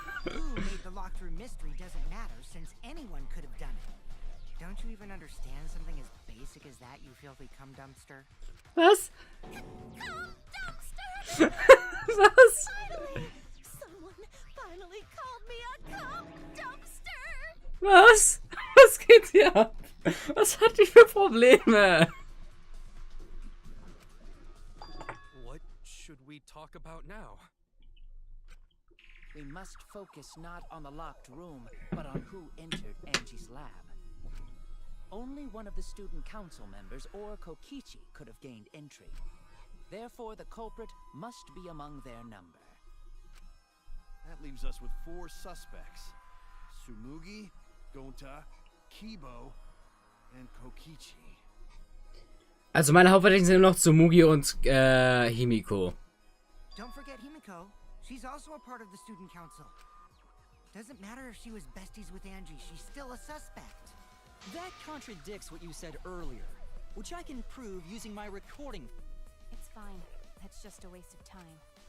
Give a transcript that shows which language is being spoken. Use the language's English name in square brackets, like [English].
[English] Who made the locked room mystery doesn't matter since anyone could have done it. Don't you even understand something as basic as that, you filthy cum dumpster? [German] Was? [English] Cum dumpster! [German] Was? [English] Someone finally called me a cum dumpster! [German] Was? Was geht hier ab? Was hat die für Probleme? [English] What should we talk about now? We must focus not on the locked room, but on who entered Angie's lab. Only one of the student council members or Kokichi could have gained entry. Therefore, the culprit must be among their number. That leaves us with 4 suspects. Tsumugi, Gonta, Kibo, and Kokichi. [German] Also meine Hauptverdächtigen sind noch Tsumugi und Himiko. [English] Don't forget Himiko. She's also a part of the student council. Doesn't matter if she was besties with Angie, she's still a suspect. That contradicts what you said earlier, which I can prove using my recording. It's fine. That's just a waste of time.